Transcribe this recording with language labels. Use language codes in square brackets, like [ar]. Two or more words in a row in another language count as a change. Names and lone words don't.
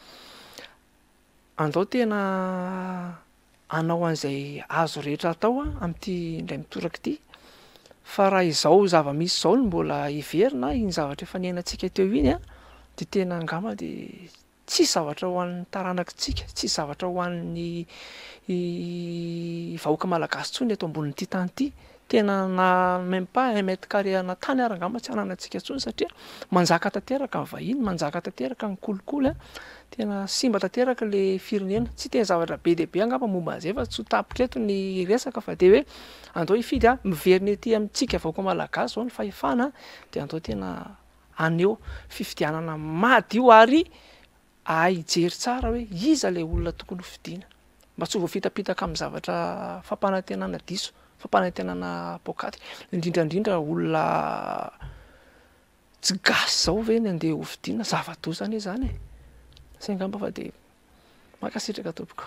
[mg] andao tena anao an'izay azo rehetra atao amin'ity indray mitoraka ity fa raha izao zava-misy zao no mbola iverina iny zavatra efa niainantsika teo iny de tena angamba de tsy zavatra ho an'ny taranakitsika tsy zavatra ho an'ny vahoaka malagasy tsony eto ambonin'ity tany ity tena na [fr] même pas 1 mètre carré [mg] ana tany arangamba tsy ananantsika tsony satria manjaka tanteraka ny vahiny manjaka tanteraka ny kolikoly tena simba tanteraka le firenena tsy tena zavatra be deabe angamba momba an'izay fa tsy ho tapitra eto ny resaka fa de hoe andao ifidy miverina ety amintsika vahoaka malagasy zao ny fahefana de andao tena aneo fifidianana madio ary hijery tsara hoe iza le olona tokony hofidiana mba tsy ho voafitapitaka amin'ny zavatra fampanantenana diso fampanantenana pokaty indrindrandrindra olona tsy gasy zao ve ny andeha hofidiana zava-doza anie zany say ngamba fa de makasitraka tompoko